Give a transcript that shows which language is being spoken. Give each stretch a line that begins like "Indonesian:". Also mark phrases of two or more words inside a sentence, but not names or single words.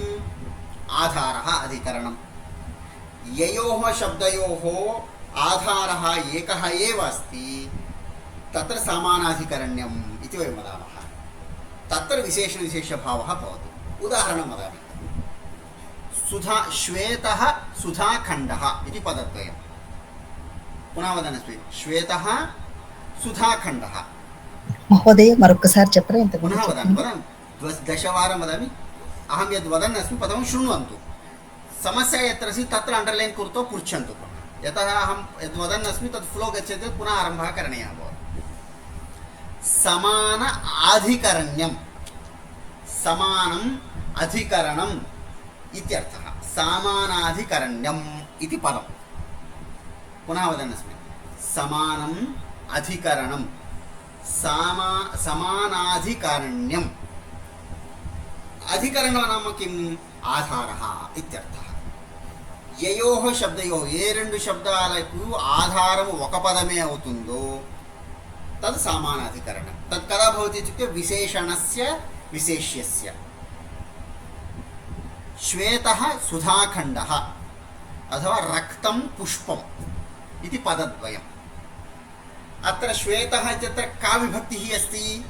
Sanskrit: आधारः अधिकरणं ययोः शब्दयोः आधारः एकः एव अस्ति तत्र समानाधिकरण्यम् इति वयं वदामः तत्र विशेषणविशेषभावः भवति उदाहरणं वदामि सुधा श्वेतः सुधाखण्डः इति पदद्वयं पुनः वदन्नस्मि श्वेतः सुधाखण्डः
Telugu: महोदय मरొక్కసారి చెప్పరా ఇంత
Sanskrit: पुनः वदामि दशवारं वदामि अहं यद् वदन् अस्मि पदं शृण्वन्तु समस्या यत्र अस्ति तत्र अण्डर्लैन् कृत्वा पृच्छन्तु यतः अहं यद् वदन् अस्मि तत् फ्लो गच्छति चेत् पुनः आरम्भः करणीयः भवति समान आधिकरण्यं समानम् अधिकरणम् इत्यर्थः समानाधिकरण्यम् इति पदं पुनः वदन्नस्मि समानम् अधिकरणं समानाधिकरण्यम् अधिकरणं नाम किम् आधारः इत्यर्थः ययोः शब्दयोः
Telugu: ఏ రెండు శబ్దాలకు ఆధారము ఒక పదమే అవుతుందో
Sanskrit: तद् समानाधिकरणं तत् कदा भवति इत्युक्ते विशेषणस्य विशेष्यस्य श्वेतः सुधाखण्डः अथवा रक्तं पुष्पम् इति पदद्वयम् अत्र श्वेतः इत्यत्र का विभक्तिः अस्ति